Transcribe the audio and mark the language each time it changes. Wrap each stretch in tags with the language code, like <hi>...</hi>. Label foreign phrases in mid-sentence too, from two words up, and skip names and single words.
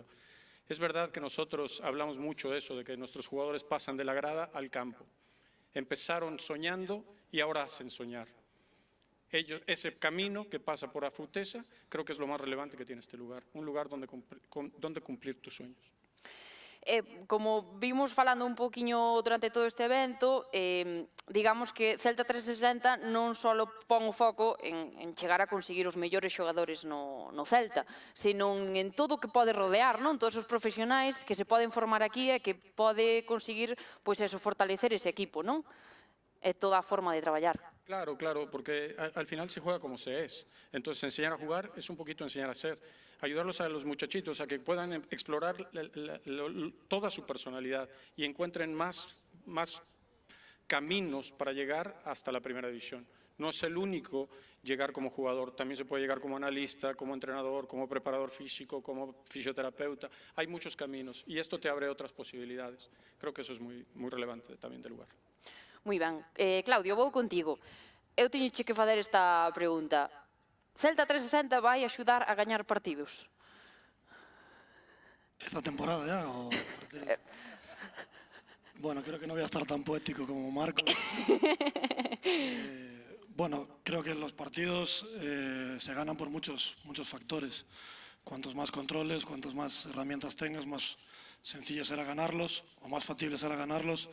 <es>Es verdad que nosotros hablamos mucho de eso, de que nuestros jugadores pasan de la grada al campo. Empezaron soñando y ahora hacen soñar. Ese camino que pasa por Afutesa creo que es lo más relevante que tiene este lugar, un lugar donde cumplir tus sueños.</es> <gl>Como vimos falando un poquinho durante todo este evento, digamos que Celta 360 non só pon o foco en chegar a conseguir os mellores xogadores no Celta, senón en todo o que pode rodear, non? Todos os profesionais que se poden formar aquí e que pode conseguir, pois eso, fortalecer ese equipo, non? É toda a forma de traballar.</gl> <es>Claro, porque al final se juega como se es. Entonces, enseñar a jugar es un poquito enseñar a ser. Ayudarlos a los muchachitos a que puedan explorar toda su personalidad y encuentren más caminos para llegar hasta la primera división. No es el único llegar como jugador, también se puede llegar como analista, como entrenador, como preparador físico, como fisioterapeuta. Hay muchos caminos y esto te abre otras posibilidades. Creo que eso es muy relevante también del lugar.</es> <gl>Moi ben. Claudio, vou contigo. Eu teño que fazer esta pregunta. Celta 360 vai axudar a gañar partidos?</gl> <es>¿Esta temporada ya? Bueno, creo que no voy a estar tan poético como Marco. Bueno, creo que los partidos se ganan por muchos factores. Cuantos más controles, cuantas más herramientas tengas, más sencillo será ganarlos o más factible será ganarlos.</es>